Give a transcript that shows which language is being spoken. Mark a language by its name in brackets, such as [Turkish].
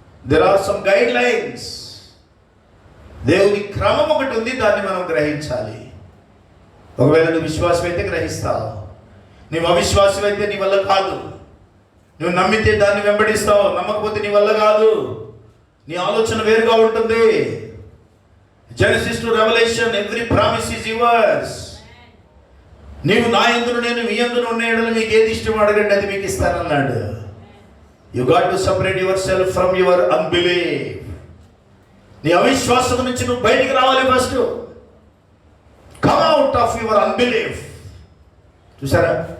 [English] There are some guidelines. [Telugu] దేవుని క్రమం ఒకటి ఉంది, దాన్ని మనం గ్రహించాలి. ఒకవేళ నువ్వు విశ్వాసం అయితే గ్రహిస్తావు, నువ్వు అవిశ్వాసం అయితే నీ వల్ల కాదు. నువ్వు నమ్మితే దాన్ని వెంబడిస్తావు, నమ్మకపోతే నీ వల్ల కాదు. నీ ఆలోచన వేరుగా ఉంటుంది. [English] Genesis to Revelation, every promise is yours. [Telugu] నీవు నా యందును నేను మీ యందును ఉన్న యెడల మీకు ఏది ఇష్టమో అడగండి, అది మీకు ఇస్తానన్నాడు. [English] You got to separate yourself from your unbelief. [Telugu] నీ అవిశ్వాసం నుంచి నువ్వు బయటికి రావాలి. [English] First come out of your unbelief. చూసారా?